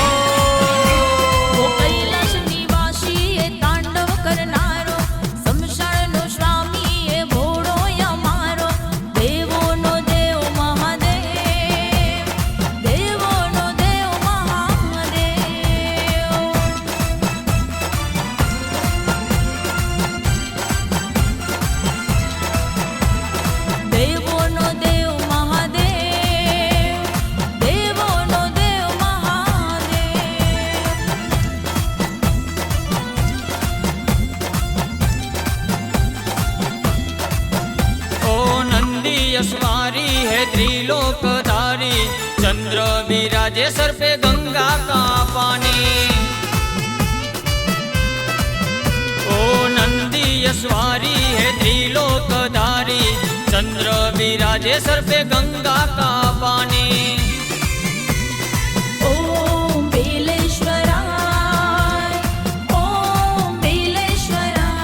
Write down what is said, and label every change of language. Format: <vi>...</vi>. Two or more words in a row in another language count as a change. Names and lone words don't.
<gu>વો કૈલાશ નિવાસી યે તાંડવ કરનારો શમશાન નો સ્વામી યે ભોળો યમારો દેવો નો દેવ મહાદેવ દેવો નો દેવ મહાદેવ देवो नो देव महादेव દેવો નો દેવ મહાદેવ દેવો નો દેવ મહાદેવ देवो नो देव महादेव</gu> <hi>ओ नंदी यशवारी है त्रिलोकधारी चंद्र विराजे सर पे गंगा का पानी ओ नंदी यशवारी है त्रिलोकधारी चंद्र विराजे सर पे गंगा का पानी</hi> <sa>ओम बिलेश्वराय ओम बिलेश्वराय</sa>